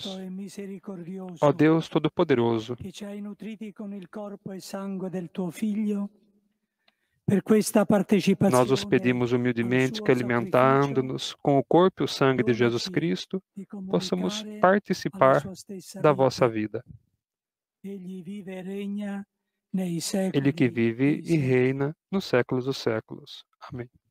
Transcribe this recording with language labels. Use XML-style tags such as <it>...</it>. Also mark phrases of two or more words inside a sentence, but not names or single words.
<pt>Ó Deus Todo-Poderoso,</pt> <it>che ci hai nutriti con il corpo e sangue del tuo Figlio, per questa partecipazione.</it> <pt>Nós os pedimos humildemente que, alimentando-nos com o corpo e o sangue de Jesus Cristo, possamos participar da vossa vida. Ele que vive e reina nos séculos dos séculos. Amém.</pt>